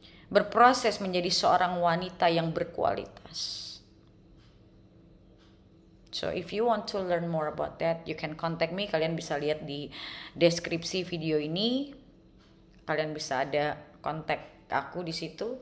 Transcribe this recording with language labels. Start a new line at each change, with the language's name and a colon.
Indonesian: Berproses menjadi seorang wanita yang berkualitas.
English: So if you want to learn more about that, you can contact me.
Indonesian: Kalian bisa lihat di deskripsi video ini. Kalian bisa ada kontak aku di situ.